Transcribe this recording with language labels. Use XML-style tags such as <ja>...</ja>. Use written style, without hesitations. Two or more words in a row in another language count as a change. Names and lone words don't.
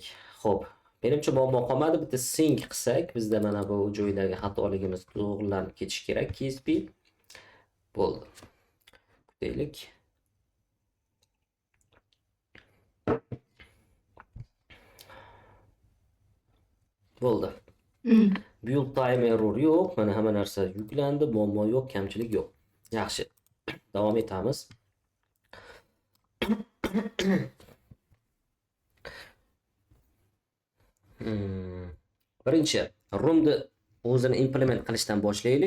<uz>Xo'p, menimcha muammo qolmadi. Bitta sync qilsak, bizda mana bu joydagi xatoligimiz to'g'rilanib ketishi kerak. KSP bo'ldi. Kutaylik. Bo'ldi.</uz> <en>Build time error</en> <uz>yo'q, mana hamma narsa yuklandi, muammo yo'q, kamchilik yo'q. Yaxshi. Davom etamiz. Birinchi, roomni o'zini implement qilishdan boshlaylik.</uz>